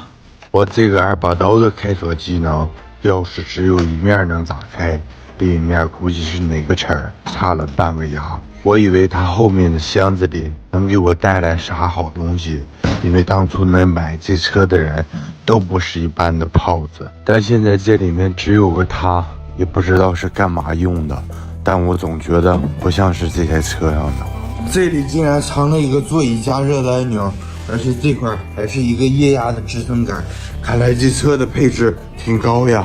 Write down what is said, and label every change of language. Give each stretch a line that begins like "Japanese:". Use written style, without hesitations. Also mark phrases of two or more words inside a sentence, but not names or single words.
Chinese: 我這個2把刀的開鎖技能，鑰匙只有一面能打開，另一面估計是哪個齒兒差了半個牙。我以為他後面的箱子裡能給我帶來啥好東西，因為當初能買這車的人都不是一般的炮子，但現在這裡面只有個他，也不知道是幹嘛用的。但我總覺得不像是這台車上的。這裡竟然藏了一個座椅加熱的按鈕，而且這塊還是一個液壓的支撐桿，看來這車的配置挺高呀。